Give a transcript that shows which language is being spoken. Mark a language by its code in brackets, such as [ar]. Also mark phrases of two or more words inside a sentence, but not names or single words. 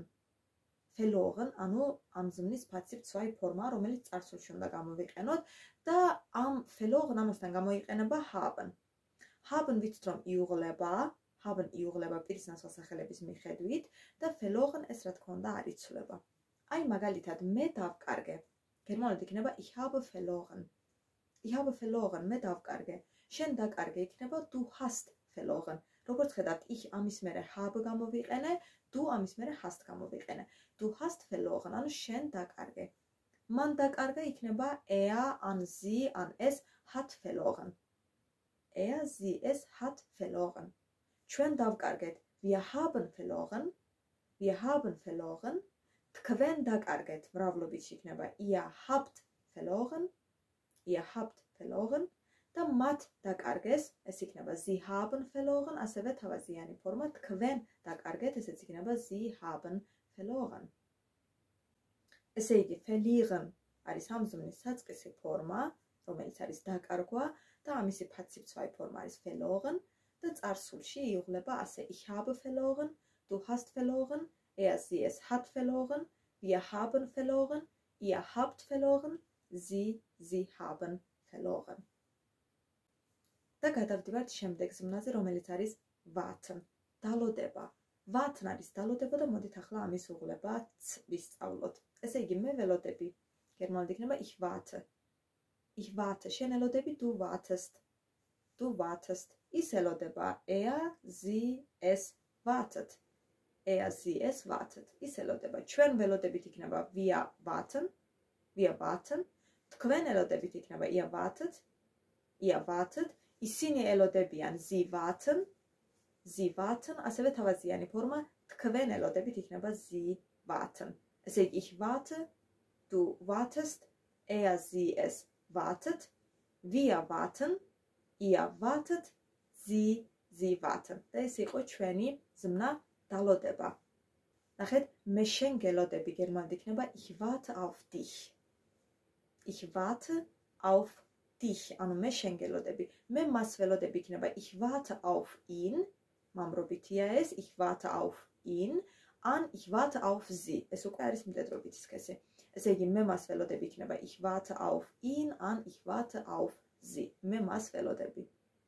[ka] Verloren, ანუ ამ ზმნის passiv 2 ფორმა, რომელიც წარსულში უნდა გამოვიყენოთ და ამ verloren ამასთან გამოიყენება haben. Haben ვიცით რომ იუღლება, haben იუღლება პირის ნასახელების მიხედვით და verloren ეს რა თქმა უნდა არ იცვლება. აი მაგალითად მე დავკარგე. გერმანულად იქნება [de] ich habe verloren. Ich habe verloren, [ka] მე დავკარგე. შენ დაკარგე იქნება [de] du hast verloren. [ka] როგორც ხედავთ, ich ამის მერე habe გამოვიყენე, du ამის მერე hast გამოვიყენე. [de] Du hast verloren, [ka] ანუ შენ დაკარგე. მან დაკარგა იქნება [de] er, an sie, an es hat verloren. Er, sie, es hat verloren. [ka] ჩვენ დავკარგეთ. [de] Wir haben verloren. Wir haben verloren. [ka] თქვენ დაკარგეთ, მრავლობითში იქნება [de] ihr habt verloren. Ihr habt verloren. [ka] და მათ დაკარგეს, ეს იქნება [de] sie haben verloren, [ka] ასევე თავაზიანი ფორმა თქვენ დაკარგეთ, ესეც იქნება [de] sie haben verloren. [ka] ესე იგი verlieren არის ამ ზმნის საწყისი ფორმა, რომელიც არის დაკარგვა და ამისი passiv 2 ფორმა არის verloren და წარსულში იუღლება ასე [de] ich habe verloren, du hast verloren, er, sie, es hat verloren, wir haben verloren, ihr habt verloren, sie haben verloren. [ka] და გადავდივართ შემდეგ ზმნაზე, რომელიც არის warten, დალოდება. Warten არის დალოდება და მოდით ახლა ამის უღლებაც ვისწავლოთ. ესე იგი მე ველოდები. გერმანულად იქნება [de] ich warte. Ich warte, [ka] შენ ელოდები, [de] du wartest. Du wartest. [ka] ის ელოდება [de] er, sie, es wartet. Er, sie, es wartet. [ka] ის ელოდება. ჩვენ ველოდებით იქნება [de] wir warten. Wir warten. [ka] თქვენ ელოდებით იქნება [de] ihr wartet. Ihr wartet. [ka] ისინი ელოდებიან [de] sie warten. Sie warten, [ka] ასევე თავაზიანი ფორმა თქვენ ელოდებით იქნება [de] sie warten. [ka] ესე იგი [de] ich warte, du wartest, er, sie, es wartet, wir warten, ihr wartet, sie warten. [ka] და ეს იყო ჩვენი ზმნა დალოდება. ნახეთ, მე შენ გელოდები გერმანულად იქნება [de] ich warte auf dich. Ich warte auf dich, [ka] ანუ მე შენ გელოდები. მე მას ველოდები იქნება [de] ich warte auf ihn. [ka] მამრობითია ეს, [de] ich warte auf ihn, an ich warte auf sie. [ka] ეს უკვე არის მდედრობითი სქესი. ესე იგი მე მას ველოდები იქნება [de] ich warte auf ihn, an ich warte auf sie. [ka] მე მას ველოდები.